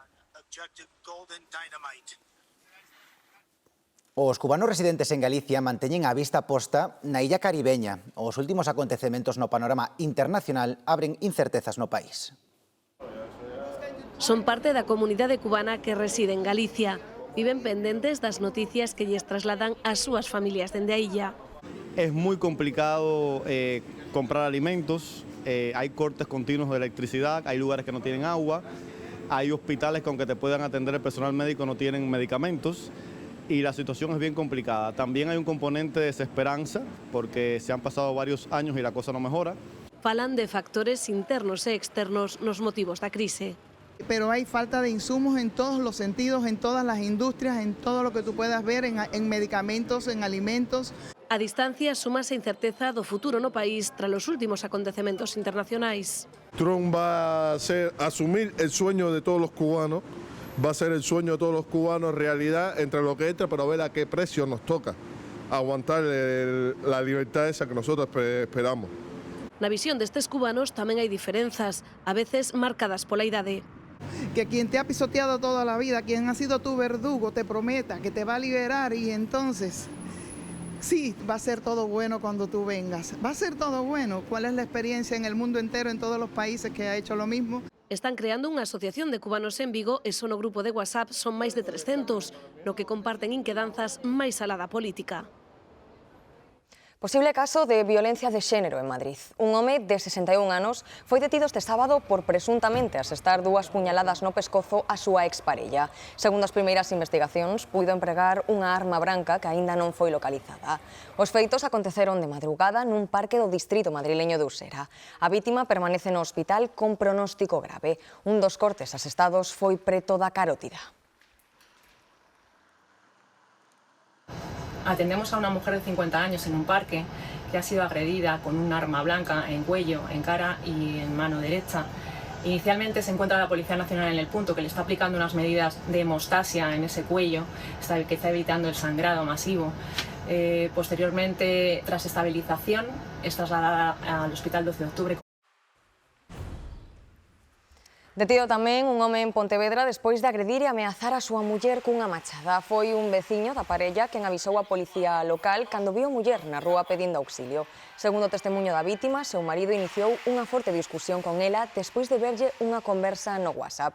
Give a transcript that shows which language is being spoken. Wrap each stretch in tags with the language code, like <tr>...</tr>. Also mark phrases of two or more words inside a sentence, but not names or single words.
<gl>Os cubanos residentes en Galicia manteñen a vista posta na illa caribeña. Os últimos acontecementos no panorama internacional abren incertezas no país. Son parte da comunidade cubana que reside en Galicia. Viven pendentes das noticias que lles trasladan as súas familias dende a illa.</gl> <es>Es muy complicado comprar alimentos, hay cortes continuos de electricidad, hay lugares que no tienen agua, hay hospitales que aunque te puedan atender el personal médico no tienen medicamentos y la situación es bien complicada. También hay un componente de desesperanza porque se han pasado varios años y la cosa no mejora.</es> <gl>Falan de factores internos e externos nos motivos da crise.</gl> <es>Pero hay falta de insumos en todos los sentidos, en todas las industrias, en todo lo que tú puedas ver, en medicamentos, en alimentos.</es> <gl>A distancia súmase a incerteza do futuro no país tras os últimos acontecementos internacionais.</gl> <es>Trump va a asumir el sueño de todos los cubanos, va a ser el sueño de todos los cubanos realidad entre lo que entra, pero a ver a qué precio nos toca aguantar la libertad esa que nosotros esperamos.</es> <gl>Na visión destes cubanos tamén hai diferenzas, a veces marcadas pola idade.</gl> <es>Que quien te ha pisoteado toda la vida, quien ha sido tu verdugo, te prometa que te va a liberar y entonces, sí, va a ser todo bueno cuando tú vengas. Va a ser todo bueno. ¿Cuál es la experiencia en el mundo entero, en todos los países que ha hecho lo mismo?</es> <gl>Están creando unha asociación de cubanos en Vigo e son o grupo de WhatsApp son máis de 300, no que comparten inquedanzas máis alá da política. Posible caso de violencia de xénero en Madrid. Un home de 61 anos foi detido este sábado por presuntamente asestar 2 puñaladas no pescozo a súa exparella. Segundo as primeiras investigacións, puido empregar unha arma branca que aínda non foi localizada. Os feitos aconteceron de madrugada nun parque do distrito madrileño de Usera. A vítima permanece no hospital con pronóstico grave. Un dos cortes asestados foi preto da carótida.</gl> <es>Atendemos a una mujer de 50 años en un parque que ha sido agredida con un arma blanca en cuello, en cara y en mano derecha. Inicialmente se encuentra la Policía Nacional en el punto que le está aplicando unas medidas de hemostasia en ese cuello, que está evitando el sangrado masivo. Posteriormente, tras estabilización, es trasladada al Hospital 12 de Octubre.</es> <gl>Detido tamén un home en Pontevedra despois de agredir e ameazar a súa muller cunha machada. Foi un veciño da parella quen avisou a policía local cando viu a muller na rúa pedindo auxilio. Segundo o testemunho da vítima, seu marido iniciou unha forte discusión con ela despois de verlle unha conversa no WhatsApp.</gl>